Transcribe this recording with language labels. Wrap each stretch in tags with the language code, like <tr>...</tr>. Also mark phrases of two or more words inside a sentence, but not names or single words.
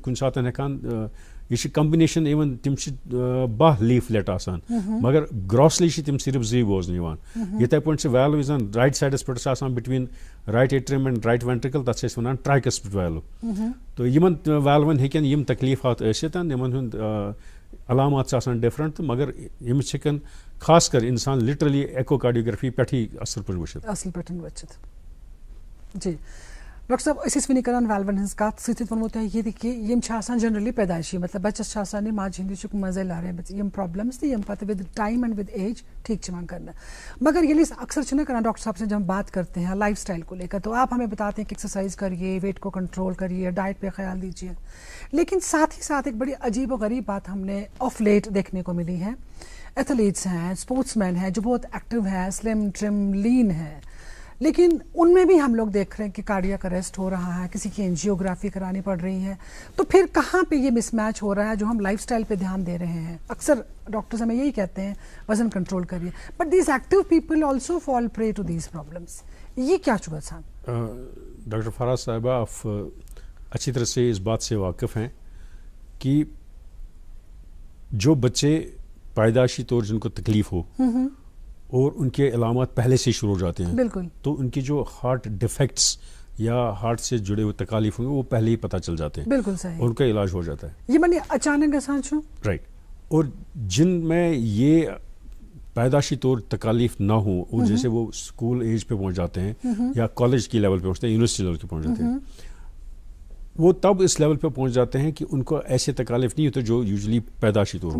<ks>کُنہِ ساتہٕ ہٮ۪کان یہ چھِ کمبِنیشن اِوٕن تِم چھِ 12 لیفلیٹ آسان مگر گراسلی چھِ تِم صرف زٕے بوزنہٕ یِوان یِتھے پٲٹھۍ چھِ ویلو یُس زن</ks> <en>right sides</en> <ks>پٮ۪ٹھ چھِ آسان</ks> <en>between right atrium and right ventricle</en> <ks>تتھ چھِ أسۍ وَنان</ks> <en>tricuspid valve</en> <ks>تہٕ یِمن ویلوَن ہیٚکن یِم تکلیٖفات ٲسِتھ یِمن ہُنٛد علامات چھِ آسان ڈِفرنٹ تہٕ مگر ییٚمِس ہیٚکن خاص کر انسان</ks> <en>literally echocardiography</en> <ks>پٮ۪ٹھٕے اصل پٲٹھۍ وٕچھِتھ جی ڈاکٹر صٲب أسۍ ٲسۍ وٕنی کران ویلوَن ہٕنٛز کتھ سۭتۍ ووٚنمو تۄہہِ یہِ تہِ کہِ یِم چھِ آسان جنرلی پیدایشی مطلب بچس چھِ آسان یہِ ماجہِ ہِنٛدِ چھُکھ منٛزے لاریمٕژ یِم پرابلمز تہٕ یِم پتہٕ</ks> <en>with time and with age</en> <ks>ٹھیک چھِ یِوان کرنہٕ مگر ییٚلہِ أسۍ اکثر چھِنہ کران</ks> <ur>ڈاکٹر صاحب سے جب ہم بات کرتے ہیں</ur> <en>life style</en> <ur>کو لے کر تو آپ ہمیں بتاتے ہیں کہ ایکسرسائز کریے ویٹ کو کنٹرول کریے ڈائٹ پہ خیال دیجیے لیکن ساتھ ہی ساتھ ایک بڑی عجیب و غریب بات ہم نے</ur> <en>of late</en> <ur>دیکھنے کو ملی ہے ایتھلیٹس ہیں اسپورٹس مین ہیں جو بہت ایکٹیو ہیں</ur> <en>slim trim lean</en> <ur>ہیں لیکن ان میں بھی ہم لوگ دیکھ رہے ہیں کہ</ur> <en>cardiac arrest</en> <ur>ہو رہا ہے کسی کی اینجیوگرافی کرانی پڑ رہی ہے تو پھر کہاں پہ یہ مس میچ ہو رہا ہے جو ہم</ur> <en>life style</en> <ur>پہ دھیان دے رہے ہیں اکثر ڈاکٹرز ہمیں یہی کہتے ہیں وزن کنٹرول کریے</ur> <en>but these active people also fall prey to these problems</en> <ur>یہ کیا چکا سان ڈاکٹر فراز صاحبہ آپ اچھی طرح سے اس بات سے واقف ہیں کہ جو بچے پیدائشی طور جن کو تکلیف ہو اور ان کے علامات پہلے سے شروع ہو جاتے ہیں بالکل تو ان کی جو</ur> <en>heart defects</en> <ur>یا ہارٹ سے جڑے ہوئے تکالیف ہوں گے وہ پہلے ہی پتہ چل جاتے ہیں بالکل صحیح ان کا علاج ہو جاتا ہے</ur> <ks>یہ بنے اچانک گژھان چھُ</ks> <ur>رائٹ اور جن میں یہ پیدائشی طور تکالیف نہ ہوں اور جیسے وہ</ur> <en>school age</en> <ur>پہ پہنچ جاتے ہیں یا کالج کی لیول پہ پہنچتے ہیں</ur> <en>university level</en> <ur>پہ پہنچ جاتے ہیں وہ تب اس لیول پہ پہنچ جاتے ہیں کہ ان کو ایسے تکالیف نہیں ہوتے جو یوزلی پیدائشی طور ہوں</ur>